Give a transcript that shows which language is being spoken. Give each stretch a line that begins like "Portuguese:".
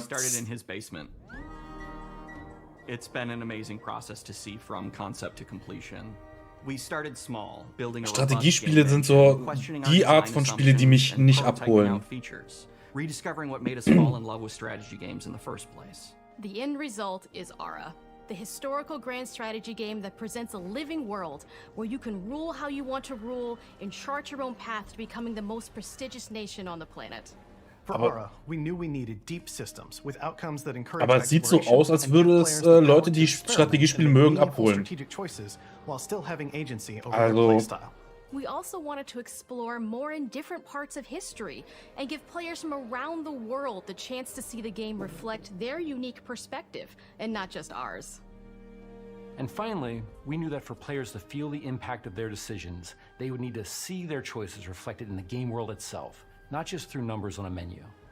English: Started in his basement. It's been an amazing process to see from concept to completion. We started small, building a
German: Strategiespiele sind so die Art von Spiele, die mich nicht abholen.
English: Rediscovering what made us fall in love with strategy games in the first place. The end result is Ara, the historical grand strategy game that presents a living world where you can rule how you want to rule and chart your own path to becoming the most prestigious nation on the planet. For Ara, we knew we needed deep systems with outcomes that encourage
German: Aber es sieht so aus, als würde es Leute, die Strategiespiele mögen, abholen.
English: Also, we also wanted to explore more in different parts of history and give players from around the world the chance to see the game reflect their unique perspective and not just ours. And finally, we knew that for players to feel the impact of their decisions, they would need to see their choices reflected in the game world itself, not just through numbers on a menu.